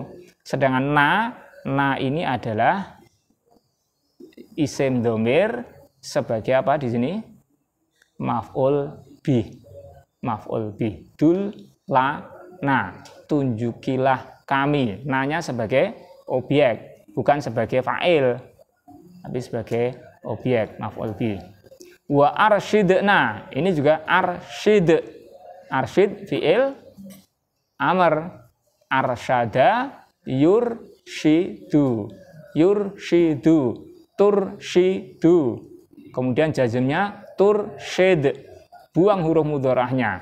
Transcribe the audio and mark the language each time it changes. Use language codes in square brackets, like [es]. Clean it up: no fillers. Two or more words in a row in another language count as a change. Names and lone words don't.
[id] Sedangkan na ini adalah [ar] isim dhamir [id] sebagai apa di sini? [ar] Maf'ul bih. Maf'ul bih. Dulla na, [id] tunjukilah kami. Nanya sebagai objek, bukan sebagai fa'il, tapi sebagai objek, [ar] maf'ul bih. Wa arsyidna, [id] ini juga arsyid. [ar] Arsyid fi'il amr. Arsyada yursyidu. Yursyidu, tursyidu. [id] Kemudian jazmnya tursyid. Buang huruf mudhorahnya.